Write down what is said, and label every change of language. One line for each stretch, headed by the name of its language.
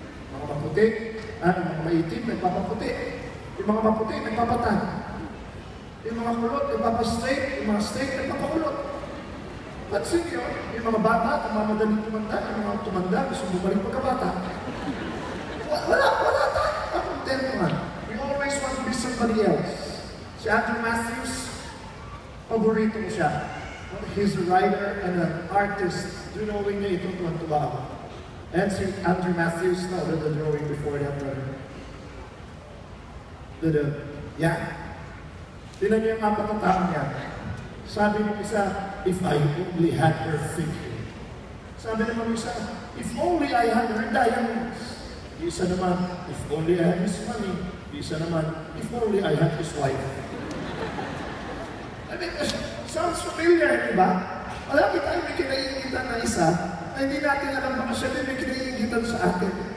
Filipino: Mga maputi, mga maitim, nagpapaputi. Yung mga maputi, nagpapatang. Yung mga kulot, nagpapastraight. Yung mga straight, nagpapakulot. Pansin nyo, yung mga bata, namamadaling tumanda. Yung mga tumanda, gusto bumalik pagkabata. Wala tayo. Ang contento man.
English: We always want to be somebody else.
Filipino: Si Andrew Matthews, paborito ko siya.
English: He's a writer and an artist.
Filipino: Drawing niya ito tuwan-tuwa ako.
English: And si Andrew Matthews, no, the drawing before that, brother. Yeah.
Filipino: Tinan niyo yung apat na tao niya. Sabi ng isa,
English: if I only had her figure.
Filipino: Sabi naman isa,
English: if only I had her diamonds.
Filipino: Isa naman,
English: if only I had his money. Isa naman, if only I had his wife. I mean, sounds familiar,
Filipino: di ba? Alam tayo may kinaiingitan na isa, ay hindi natin alam baka siya din may kinaiingitan sa atin.